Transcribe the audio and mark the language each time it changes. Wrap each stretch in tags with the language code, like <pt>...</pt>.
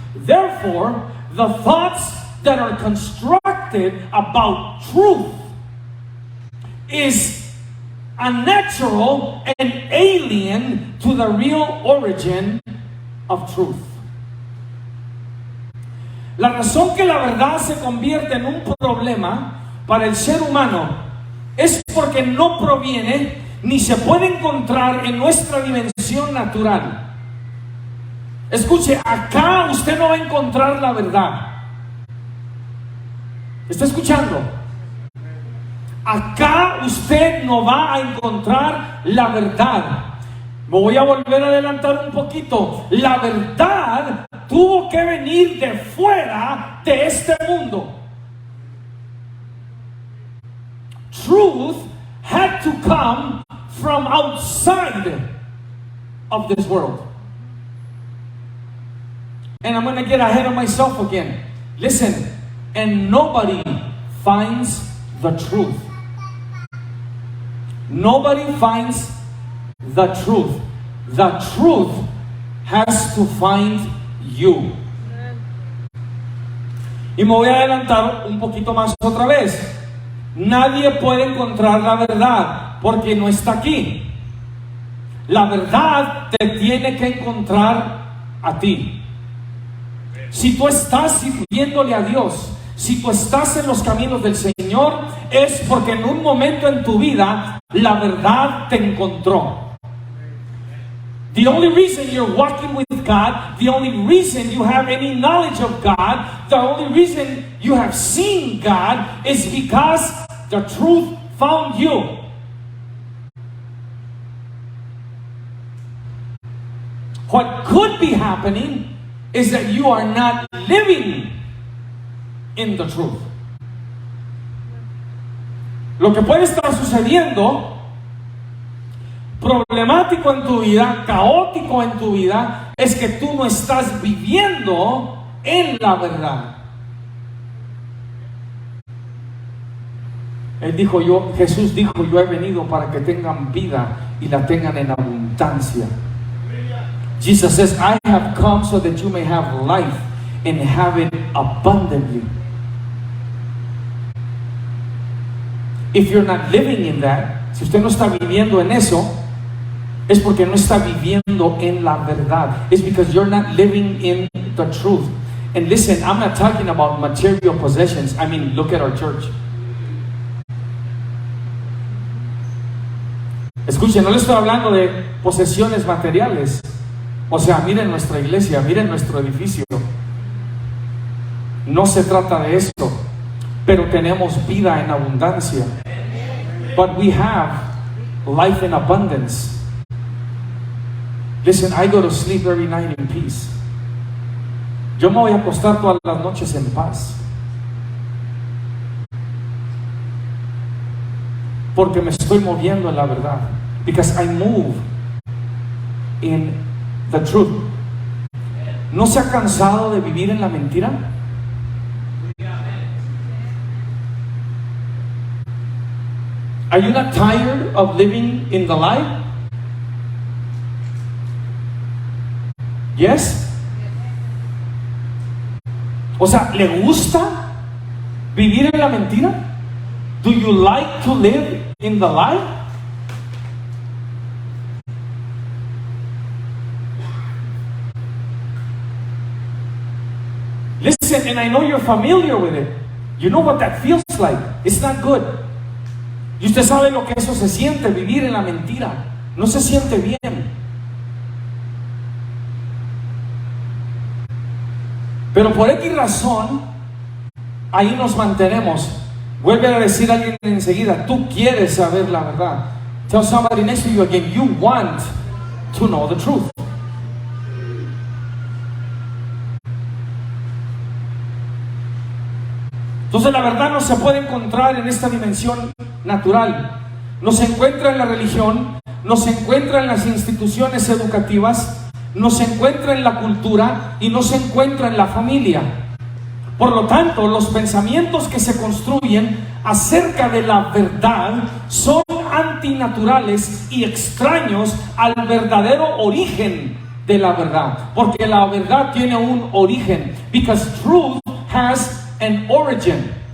<en>Therefore, the thoughts that are constructed about truth is unnatural and alien to the real origin of truth.</en> <es>La razón que la verdad se convierte en un problema para el ser humano es porque no proviene ni se puede encontrar en nuestra dimensión natural. Escuche, acá usted no va a encontrar la verdad. ¿Está escuchando? Acá usted no va a encontrar la verdad. Me voy a volver a adelantar un poquito. La verdad tuvo que venir de fuera de este mundo.</es> <en>Truth had to come from outside of this world. And I'm going to get ahead of myself again. Listen, and nobody finds the truth. Nobody finds the truth. The truth has to find you.</en> <es>Y me voy a adelantar un poquito más otra vez. Nadie puede encontrar la verdad porque no está aquí. La verdad te tiene que encontrar a ti. Si tú estás sirviéndole a Dios, si tú estás en los caminos del Señor, es porque en un momento en tu vida la verdad te encontró.</es> <en>The only reason you're walking with God, the only reason you have any knowledge of God, the only reason you have seen God is because the truth found you. What could be happening is that you are not living in the truth.</en> <es>Lo que puede estar sucediendo, problemático en tu vida, caótico en tu vida, es que tú no estás viviendo en la verdad. Jesús dijo, yo he venido para que tengan vida y la tengan en abundancia.</es> <en>Jesus says, I have come so that you may have life and have it abundantly. If you're not living in that,</en> <es>si usted no está viviendo en eso, es porque no está viviendo en la verdad.</es> <en>It's because you're not living in the truth. And listen, I'm not talking about material possessions. I mean, look at our church.</en> <es>Escuchen, no le estoy hablando de posesiones materiales. O sea, miren nuestra iglesia, miren nuestro edificio. No se trata de esto, pero tenemos vida en abundancia.</es> <en>But we have life in abundance. Listen, I go to sleep every night in peace.</en> <es>Yo me voy a acostar todas las noches en paz. Porque me estoy moviendo en la verdad.</es> <en>Because I move in the truth.</en> <es>¿No se ha cansado de vivir en la mentira?</es> <en>Are you not tired of living in the lie? Yes?</en> <es>O sea, ¿le gusta vivir en la mentira?</es> <en>Do you like to live in the lie? Listen, and I know you're familiar with it. You know what that feels like. It's not good.</en> <es>Y usted sabe lo que eso se siente, vivir en la mentira. No se siente bien. Pero por X razón, ahí nos mantenemos. Vuelve a decir a alguien enseguida, tú quieres saber la verdad.</es> <en>Tell somebody next to you again, you want to know the truth.</en> <es>Entonces la verdad no se puede encontrar en esta dimensión natural. No se encuentra en la religión, no se encuentra en las instituciones educativas, no se encuentra en la cultura y no se encuentra en la familia. Por lo tanto, los pensamientos que se construyen acerca de la verdad son antinaturales y extraños al verdadero origen de la verdad. Porque la verdad tiene un origen.</es> <en>Because truth has an origin.</en>